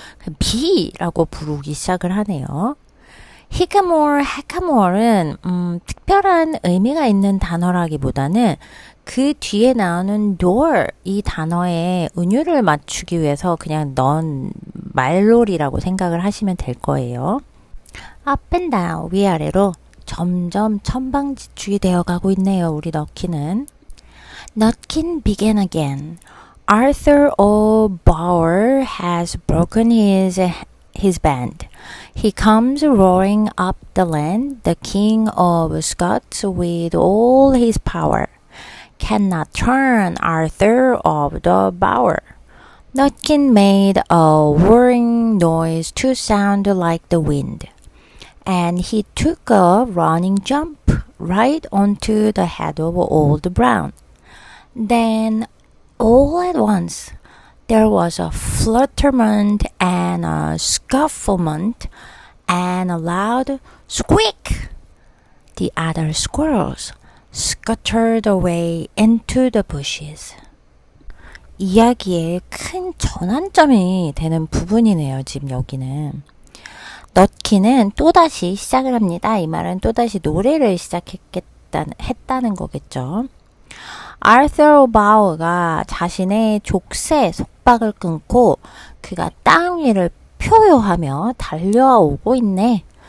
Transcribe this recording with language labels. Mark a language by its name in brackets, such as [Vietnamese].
[Korean] 그냥 B라고 부르기 시작을 하네요. hackamore은 특별한 의미가 있는 단어라기보다는 그 뒤에 나오는 door 이 단어에 은유를 맞추기 위해서 그냥 넣은 말놀이라고 생각을 하시면 될 거예요. [English] up and down [Korean] 위아래로 점점 천방지축이 되어가고 있네요. 우리 넛키는. [English] Nutkin began again. Arthur O'Bower has broken his band. He comes roaring up the land, the king of Scots with all his power. Cannot turn Arthur of the Bower. Nutkin made a whirring noise to sound like the wind. And he took a running jump right onto the head of Old Brown. Then, all at once, there was a flutterment and a scufflement and a loud squeak. The other squirrels scuttered away into the bushes. [Korean] 이야기의 큰 전환점이 되는 부분이네요. 지금 여기는. 넛키는 또다시 시작을 합니다. 이 말은 또다시 노래를 했다는 거겠죠. 아르서 오바우가 자신의 족쇄 속박을 끊고 그가 땅 위를 표효하며 달려오고 있네.